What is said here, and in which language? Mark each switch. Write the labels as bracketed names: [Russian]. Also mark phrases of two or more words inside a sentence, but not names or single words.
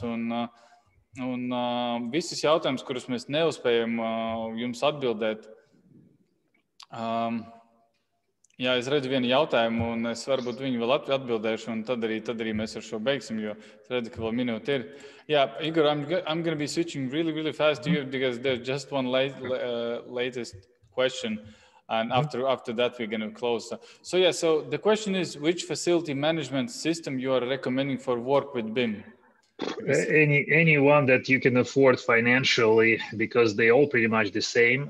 [Latvian] Un visus jautājumus, kurus mēs neuzspējam jums atbildēt. Es redzu vienu jautājumu, un es varbūt viņu vēl atbildēšu, un tad arī mēs ar šo beigsim, jo es redzu, ka vēl minūte ir. [English] Igor, I'm going to be switching really, really fast to you because there's just one latest question. And after that, we're going to close. So the question is, which facility management system you are recommending for work with BIM? Any one that you can afford financially, because they all pretty much the same.